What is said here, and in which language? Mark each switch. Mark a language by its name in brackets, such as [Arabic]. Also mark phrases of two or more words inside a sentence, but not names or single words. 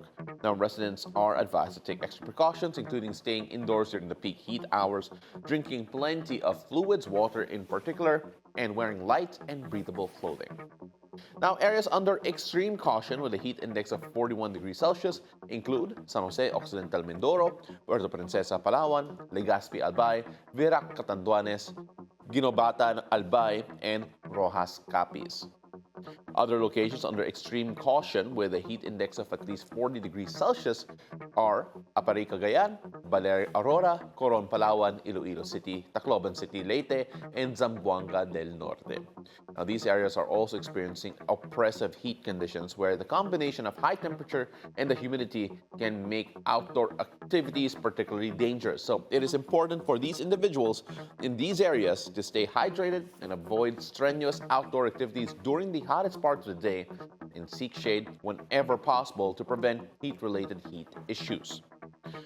[English] Now, residents are advised to take extra precautions, including staying indoors during the peak heat hours, drinking plenty of fluids, water in particular, and wearing light and breathable clothing. Now, areas under extreme caution with a heat index of 41 degrees Celsius include San Jose, Occidental Mindoro, Puerto Princesa, Palawan, Legazpi, Albay, Virac, Catanduanes, Ginobatan, Albay, and Rojas, Capiz. Other locations under extreme caution with a heat index of at least 40 degrees Celsius are Aparay, Cagayan, Baler, Aurora, Coron, Palawan, Iloilo City, Tacloban City, Leyte, and Zamboanga del Norte. Now, these areas are also experiencing oppressive heat conditions where the combination of high temperature and the humidity can make outdoor activities particularly dangerous. So it is important for these individuals in these areas to stay hydrated and avoid strenuous outdoor activities during the hottest parts of the day and seek shade whenever possible to prevent heat-related heat issues.